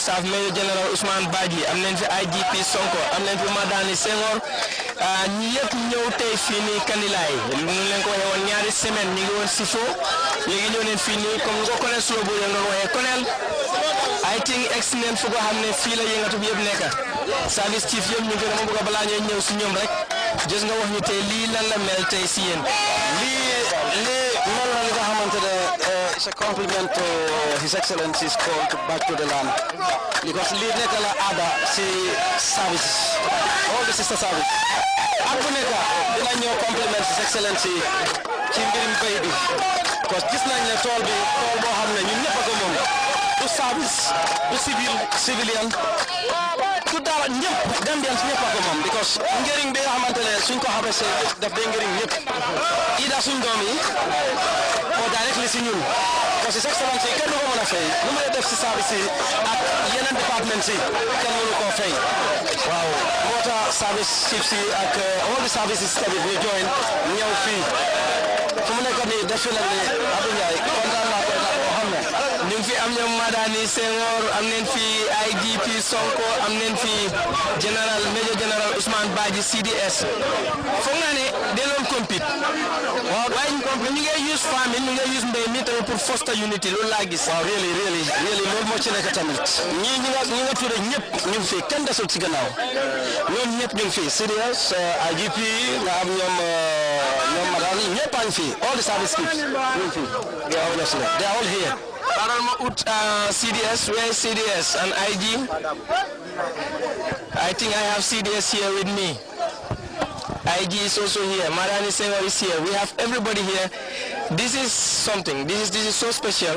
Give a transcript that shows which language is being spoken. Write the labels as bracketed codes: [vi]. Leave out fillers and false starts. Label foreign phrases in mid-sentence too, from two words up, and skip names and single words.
[wo] Staff Major General Ousmane Badji am nañ fi IGP Sonko am nañ fi Madani Senghor ñi yëpp ñëw tey fii nii Kanilaay ñu leen ko waxee woon ñaari semaine ñu ngi woon Sifo léegi ñëw neen fii nii comme nga Colonel Slow bu leen doon waxee Colonel [en] I think excellent [wo] fu ko xam ne fii la yëngatu bi yëpp nekk [en] service chief [wo] yëpp ñu ngi dama bëgg balaa ñuy ñëw si ñoom rek gis nga wax ñu tey lii lan la mel tey si yéen lii mel na li nga xamante ne [en] it's a compliment to His Excellency's call to back to the land [wo] because lii nekk la aada si service [en] all the sister service [wo] ak bu nekk dina ñëw [en] compliment His Excellency [wo] ci mbirum bay bi [fr] parce que [wo] gis nañ ne tool boo xam ne ñun ñëpp a ko moom du service du civilian du dara ñëpp Gambians ñëpp a ko moom because njëriñ bi nga xamante ne suñ ko xamee daf day njëriñ ñëpp ida suñ doom yi oo directly si ñun [fr] parce que [wo] His Excellency kenn du ko mën a fay lu may def si service yi ak yeneen département si kenn mënu koo fay waaw moo tax [en] service chiefs [wo] yi ak [en] all the services [wo] tamit ñu join ñëw fii fu mu nekk nii def fi nag ni Abdou Ndiaye kontaan naa boo xam ne ñu ngi fi am ñoom Madani Senghor am nañ fi IGP Sonko am nañ fi Major General Ousmane Badji CDS foog naa ne denoon compete waaw waaye ñu ngi [en] use famine [wo] ñu ngi use mbéy mi tamit pour [en] foster unity [wo] loolu laa gis waaw really loolu moo ci nekk tamit ñi nga tudde ñëpp ñu ngi fi kenn desul ci gannaaw ñoom ñëpp ñu ngi fi CDS IGP nga am ñoom Madani ñëpp a ngi fi [en] all the service chiefs [wo] ñu ngi fi [en] they are all here CDS, where is CDS and IG? I think I have CDS here with me. IG is also here. Madani Senghor is here. We have everybody here. This is something. This is so special.